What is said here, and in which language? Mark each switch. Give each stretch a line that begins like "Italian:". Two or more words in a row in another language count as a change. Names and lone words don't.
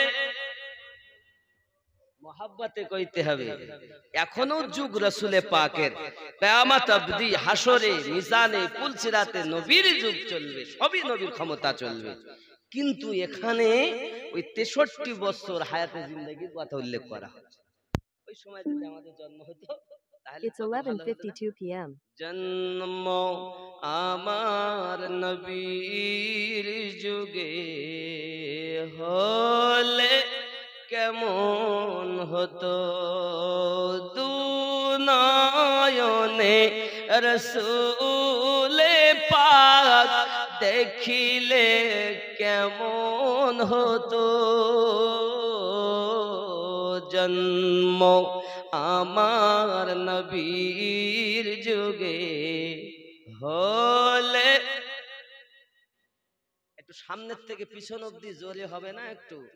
Bangla: मोहब्बते कইতে হবে এখনো যুগ রাসূলে পাকের কিয়ামত অবধি হাসরে মিজানে পুলসিরাতে নবীর যুগ চলবে সবই নবীর ক্ষমতা চলবে কিন্তু এখানে ওই 63 বছর হায়াতে জিন্দেগির কথা উল্লেখ করা হচ্ছে ওই সময় যদি আমাদের জন্ম হতো
English: It's 11:52 p.m.
Bangla: জন্ম আমার নবীর যুগে হলে কেমন হতো দুনয়নে রসূলে পাক দেখিলে কেমন কেমন হতো জন্ম আমার নবীর যুগে হলে। একটু সামনের থেকে পিছন অব্দি জোরে হবে না একটু?